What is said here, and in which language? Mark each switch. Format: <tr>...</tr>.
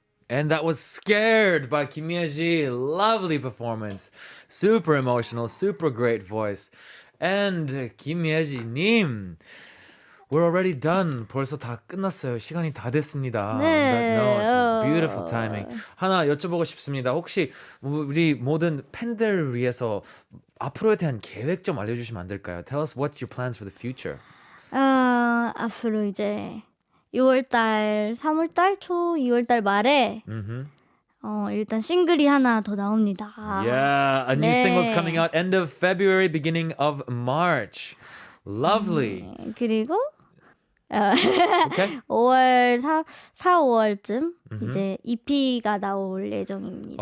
<en>And that was Scared by Kim Yeji. Lovely performance. Super emotional, super great voice. And Kim Yeji-님, we're already done.</en> <ko>벌써 다 끝났어요. 시간이 다 됐습니다.</ko> <en>On that note, beautiful timing.</en> <ko>하나 여쭤보고 싶습니다. 혹시 우리 모든 팬들을 위해서 앞으로에 대한 계획 좀 알려주시면 안 될까요?</ko> <en>Tell us what's your plans for the future.</en> <ko>앞으로 이제 2월달, 3월달 초, 2월달 말에 일단 싱글이 하나 더 나옵니다.</ko> <en>Yeah, a new single's coming out end of February, beginning of March. Lovely.</en> <ko>그리고</ko> <en>Okay.</en> <ko>5월, 4, 5월쯤 이제 EP가 나올 예정입니다.</ko>